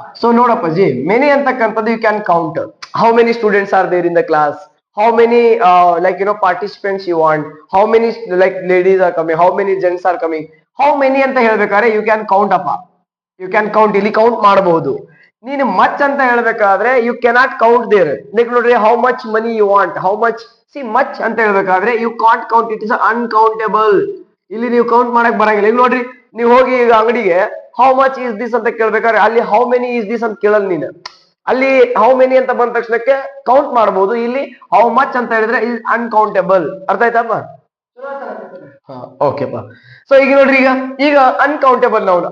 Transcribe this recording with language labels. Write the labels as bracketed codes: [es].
[kn] So ನೋಡಪ್ಪ G, [en] many ಅಂತಕ್ಕಂಥದ್ದು you can count how many students are there in the class, how many like participants you want, how many like ladies are coming, how many gents are coming, how many [kn] ಅಂತ ಹೇಳ್ಬೇಕಾದ್ರೆ [en] you can count ಅಪ್ಪ. you can count, [kn] ಇಲ್ಲಿ count ಮಾಡಬಹುದು. ನೀನು much ಅಂತ ಹೇಳ್ಬೇಕಾದ್ರೆ [en] you cannot count there. [kn] Next ನೋಡ್ರಿ, [en] how much money you want, how much, see much [kn] ಅಂತ ಹೇಳ್ಬೇಕಾದ್ರೆ [en] you can't count, it is uncountable. [kn] ಇಲ್ಲಿ ನೀವು ಕೌಂಟ್ ಮಾಡಕ್ ಬರಂಗಿಲ್ಲ. ಈಗ ನೋಡ್ರಿ, ನೀವು ಹೋಗಿ ಈಗ ಅಂಗಡಿಗೆ [en] how much is this [kn] ಅಂತ ಕೇಳ್ಬೇಕಾದ್ರೆ ಅಲ್ಲಿ [en] how many is this [kn] ಅಂತ ಕೇಳಲ್ಲ ನೀನು. ಅಲ್ಲಿ ಹೌ ಮೆನಿ ಅಂತ ಬಂದ ತಕ್ಷಣಕ್ಕೆ ಕೌಂಟ್ ಮಾಡಬಹುದು. ಇಲ್ಲಿ ಹೌ ಮಚ್ ಅಂತ ಹೇಳಿದ್ರೆ ಇಸ್ ಅನ್ಕೌಂಟೇಬಲ್. ಅರ್ಥ ಆಯ್ತಪ್ಪ? ಓಕೆಪ್ಪ. ಸೊ ಈಗ ನೋಡ್ರಿ, ಈಗ ಅನ್ಕೌಂಟೇಬಲ್ ನೌನ್.